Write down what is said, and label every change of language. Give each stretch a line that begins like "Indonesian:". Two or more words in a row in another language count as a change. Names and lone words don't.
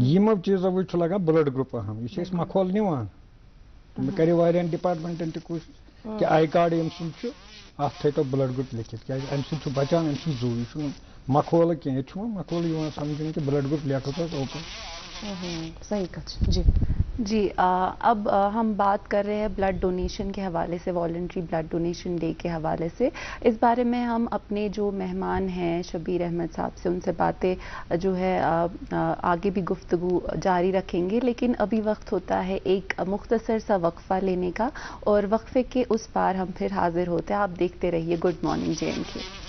Kashmiri: یِمو چیٖزو وٕچھِ چھُ لگان
English: blood group
Kashmiri: اہم یہِ چھِ أسۍ مخول نِوان مےٚ کرے واریاہن ڈپارٹمنٹن تہِ کوٗشش کہِ آی کارڈ ییٚمہِ سُنٛد چھُ اتھ تھٲیتو
English: blood group
Kashmiri: لیکھِتھ کیازِ امہِ سۭتۍ چھُ بچان أمۍ سُنٛد زوٗ یہِ چھُنہٕ مخولہٕ کینٛہہ ییٚتہِ چھُ وۄنۍ مخولہٕ یِوان سمجھنہٕ کہِ
English: blood group
Kashmiri: لیکھو تو اوپن صحیح کتھ چھِ جی
Urdu: جی اب ہم بات کر رہے ہیں
English: blood donation
Urdu: کے حوالے سے
English: voluntary blood donation day
Urdu: کے حوالے سے اس بارے میں ہم اپنے جو مہمان ہیں شبیر احمد صاحب سے ان سے باتیں جو ہے آگے بھی گفتگو جاری رکھیں گے لیکن ابھی وقت ہوتا ہے ایک مختصر سا وقفہ لینے کا اور وقفے کے اس پار ہم پھر حاضر ہوتے ہیں آپ دیکھتے رہیے گڈ مارننگ JNK